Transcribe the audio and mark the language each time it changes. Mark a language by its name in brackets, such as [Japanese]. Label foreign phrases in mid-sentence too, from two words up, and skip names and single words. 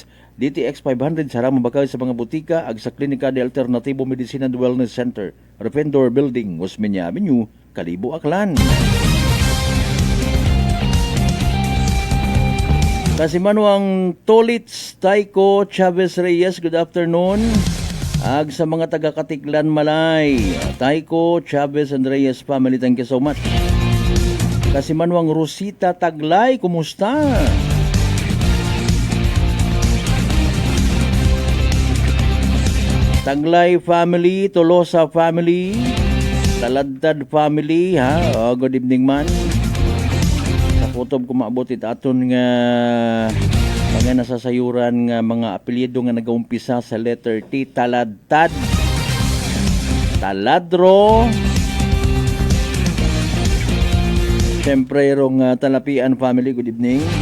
[Aklanon] DTX 500 sarang mabakal sa mga butika ag sa Klinika de Alternativo Medicina and Wellness Center, Refendor Building, Osmeña Avenue, Kalibo, Aklan. Kasi manuang Tolits, Taiko, Chavez Reyes, [English] good afternoon. [Aklanon] Ag sa mga taga-Katiklan Malay, [English] Taiko, Chavez, and Reyes family, thank you so much. [Aklanon] Kasi manuang Rosita Taglay, kumusta? [English] Taglay family, Tolosa family, Taladtad family, ha? Oh, good evening man. [Aklanon] Sa kutob kumaabot aton nga mga nasasayuran nga mga apelyido nga nagaumpisa sa [English] letter T, [Aklanon] Taladtad, Taladro, siyempre rong Talapian family, [English] good evening.